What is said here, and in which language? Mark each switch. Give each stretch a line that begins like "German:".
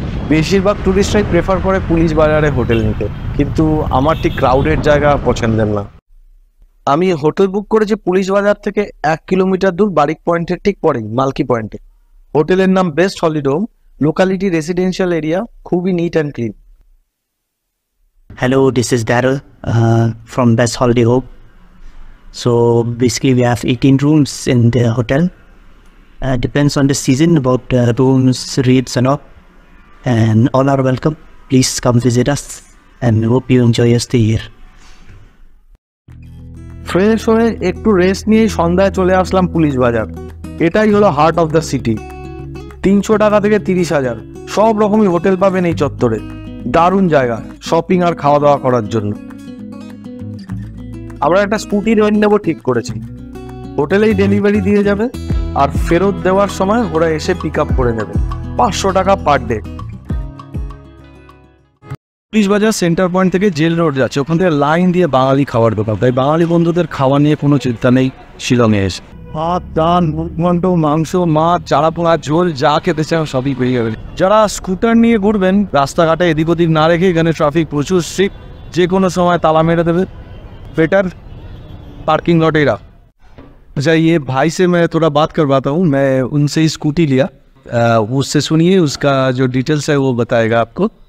Bangla: বেশিরভাগ টুরিস্টরাই প্রেফার করে পুলিশ বাজারে হোটেল নিতে, কিন্তু আমার ঠিক ক্রাউডেড জায়গা পছন্দের না। আমি হোটেল বুক করেছি পুলিশ বাজার থেকে 1 কিলোমিটার দূর, বারিক পয়েন্টের ঠিক পরেই, মালকি পয়েন্টে। হোটেলের নাম best holiday home, locality residential area, খুবই neat and clean.
English: Hello, this is Daryl from Best Holiday Home. So basically we have 18 rooms in the hotel. Depends on the season about rooms, rates and all. And all are welcome. Please come visit us and hope you enjoy your stay here.
Bangla: Fresh হয়ে একটু rest নিয়ে সন্ধ্যায় চলে আসলাম police বাজার। এটাই হলো
English: Heart of the city.
Bangla: 300 টাকা থেকে 30,000 সব রকমই হোটেল পাবেন এই চত্বরে। দারুণ জায়গা শপিং আর খাওয়া দাওয়া করার জন্য। আমরা একটা স্কুটি রেন্ট নেবো ঠিক করেছি। হোটেলেই ডেলিভারি দিয়ে যাবে, আর ফেরত দেওয়ার সময় ওরা এসে পিক আপ করে নেবে। 500 টাকা পার ডে। পুলিশ বাজার সেন্টার পয়েন্ট থেকে জেল রোড যাচ্ছে, ওখান থেকে লাইন দিয়ে বাঙালি খাবার দোকান। তাই বাঙালি বন্ধুদের খাওয়া নিয়ে কোনো চিন্তা নেই শিলংয়ে এসে। ভাত, ডাল, মুরগি, মাংস, মাছ, চারাপোনা, ঝোল, যা খেতে চাও সবই পেয়ে যাবেন। যারা স্কুটার নিয়ে ঘুরবেন, রাস্তাঘাটে এদিক ওদিক না রেখে, এখানে ট্রাফিক প্রচুর স্ট্রিক্ট, যে কোনো সময় তালা মেরে দেবে।
Hindi: बेटर पार्किंग लॉट ही रहा। अच्छा, ये भाई से मैं थोड़ा बात करवाता हूँ। मैं उनसे ही स्कूटी लिया, उससे सुनिए, उसका जो डिटेल्स है वो बताएगा आपको।